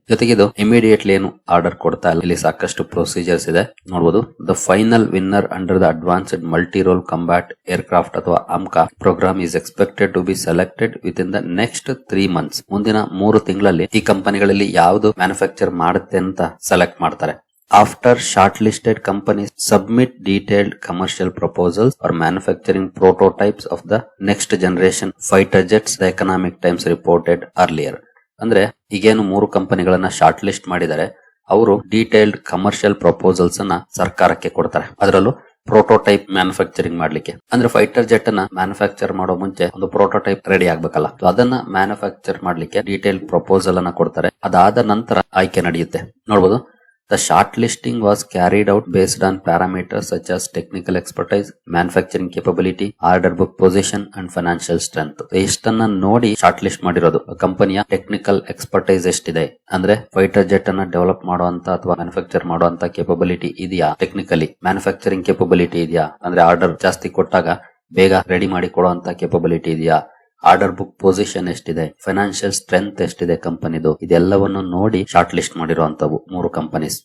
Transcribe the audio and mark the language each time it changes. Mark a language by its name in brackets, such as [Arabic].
[Kannada] ಜೊತೆಗೆ ಇದು ಇಮಿಡಿಯೇಟ್ಲಿ ಏನು ಆರ್ಡರ್ ಕೊಡ್ತಾ ಇಲ್ಲ. ಇಲ್ಲಿ ಸಾಕಷ್ಟು ಪ್ರೊಸೀಜರ್ಸ್ ಇದೆ, ನೋಡಬಹುದು. [English] The final winner under the advanced multi role combat aircraft ಅಥವಾ AMCA programme is expected to be selected within the next 3 months. [Kannada] ಮುಂದಿನ 3 ತಿಂಗಳಲ್ಲಿ ಈ ಕಂಪನಿಗಳಲ್ಲಿ ಯಾವುದು ಮ್ಯಾನುಫ್ಯಾಕ್ಚರ್ ಮಾಡುತ್ತೆ ಅಂತ ಸೆಲೆಕ್ಟ್ ಮಾಡ್ತಾರೆ. [English] After shortlisted companies submit detailed commercial proposals for manufacturing prototypes of the next generation fighter jets, the Economic Times reported earlier. [Kannada] ಅಂದ್ರೆ ಈಗೇನು 3 ಕಂಪನಿಗಳನ್ನ ಶಾರ್ಟ್ ಲಿಸ್ಟ್ ಮಾಡಿದ್ದಾರೆ, ಅವರು ಡೀಟೇಲ್ಡ್ ಕಮರ್ಷಿಯಲ್ ಪ್ರಪೋಸಲ್ಸ್ ಅನ್ನ ಸರ್ಕಾರಕ್ಕೆ ಕೊಡ್ತಾರೆ. ಅದರಲ್ಲೂ ಪ್ರೋಟೋಟೈಪ್ ಮ್ಯಾನುಫ್ಯಾಕ್ಚರಿಂಗ್ ಮಾಡ್ಲಿಕ್ಕೆ. ಅಂದ್ರೆ ಫೈಟರ್ ಜೆಟ್ ಅನ್ನ ಮ್ಯಾನುಫ್ಯಾಕ್ಚರ್ ಮಾಡೋ ಮುಂಚೆ ಒಂದು ಪ್ರೋಟೋಟೈಪ್ ರೆಡಿ ಆಗ್ಬೇಕಲ್ಲ, ಅದನ್ನ ಮ್ಯಾನುಫ್ಯಾಕ್ಚರ್ ಮಾಡ್ಲಿಕ್ಕೆ ಡೀಟೇಲ್ ಪ್ರಪೋಸಲ್ ಅನ್ನ ಕೊಡ್ತಾರೆ. ಅದಾದ ನಂತರ ಆಯ್ಕೆ ನಡೆಯುತ್ತೆ, ನೋಡಬಹುದು. [English] The shortlisting was carried out based on parameters such as technical expertise, manufacturing capability, order book position and financial strength. [Kannada] ಇಷ್ಟನ್ನ ನೋಡಿ ಶಾರ್ಟ್ ಲಿಸ್ಟ್ ಮಾಡಿರೋದು. ಕಂಪನಿಯ ಟೆಕ್ನಿಕಲ್ ಎಕ್ಸ್ಪರ್ಟೈಸ್ ಎಷ್ಟಿದೆ, ಅಂದ್ರೆ ಫೈಟರ್ ಜೆಟ್ ಅನ್ನ ಡೆವಲಪ್ ಮಾಡುವಂತ ಅಥವಾ ಮ್ಯಾನುಫ್ಯಾಕ್ಚರ್ ಮಾಡುವಂತ ಕೆಪಬಿಲಿಟಿ ಇದೆಯಾ, ಟೆಕ್ನಿಕಲಿ ಮ್ಯಾನುಫ್ಯಾಕ್ಚರಿಂಗ್ ಕೆಪಬಿಲಿಟಿ ಇದೆಯಾ, ಅಂದ್ರೆ ಆರ್ಡರ್ ಜಾಸ್ತಿ ಕೊಟ್ಟಾಗ ಬೇಗ ರೆಡಿ ಮಾಡಿ ಕೊಡುವಂತ ಕೆಪಬಿಲಿಟಿ ಇದೆಯಾ, ಆರ್ಡರ್ ಬುಕ್ ಪೊಸಿಷನ್ ಎಷ್ಟಿದೆ, ಫೈನಾನ್ಷಿಯಲ್ ಸ್ಟ್ರೆಂತ್ ಎಷ್ಟಿದೆ ಕಂಪನಿದು, ಇದೆಲ್ಲವನ್ನು ನೋಡಿ ಶಾರ್ಟ್ ಲಿಸ್ಟ್ ಮಾಡಿರುವಂತವು 3 ಕಂಪನೀಸ್.